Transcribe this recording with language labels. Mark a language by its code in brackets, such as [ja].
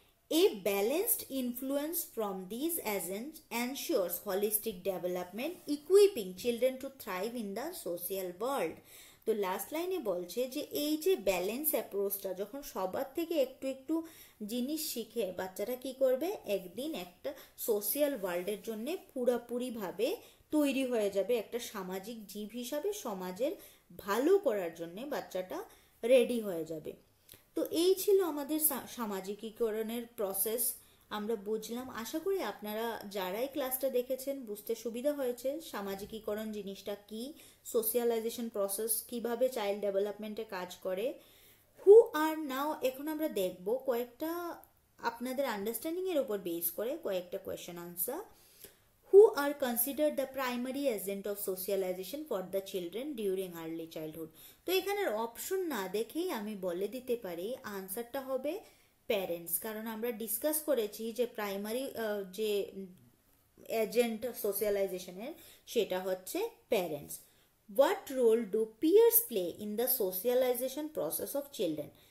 [en] A balanced influence from these agents ensures holistic development, equipping children to thrive in the social world. [bn] তো last লাইনে বলছে যে এই যে ব্যালেন্স অ্যাপ্রোচটা যখন সবার থেকে একটু একটু জিনিস শিখে বাচ্চারা কি করবে? একদিন একটা সোশিয়াল ওয়ার্ল্ডের জন্য পুরাপুরিভাবে তৈরি হয়ে যাবে, একটা সামাজিক জীব হিসাবে সমাজের ভালো করার জন্য বাচ্চাটা রেডি হয়ে যাবে। তো এই ছিল আমাদের সামাজিকীকরণের প্রসেস, আমরা বুঝলাম। আশা করি আপনারা যারাই ক্লাসটা দেখেছেন বুঝতে সুবিধা হয়েছে সামাজিকীকরণ জিনিসটা কি, সোশিয়ালাইজেশন প্রসেস কিভাবে চাইল্ড ডেভেলপমেন্টে কাজ করে। [en] who are now [bn] এখন আমরা দেখব কয়েকটা আপনাদের আন্ডারস্ট্যান্ডিং এর উপর বেস করে কয়েকটা question answer. [en] Who are considered the primary agent of socialization for the children during early childhood? [bn] তো এখানের অপশন না দেখেই আমি বলে দিতে পারি আনসারটা হবে প্যারেন্টস, কারণ আমরা ডিসকাস করেছি যে প্রাইমারি যে এজেন্ট সোশিয়ালাইজেশনের সেটা হচ্ছে parents. [en] What role do peers play in the socialisation process of children?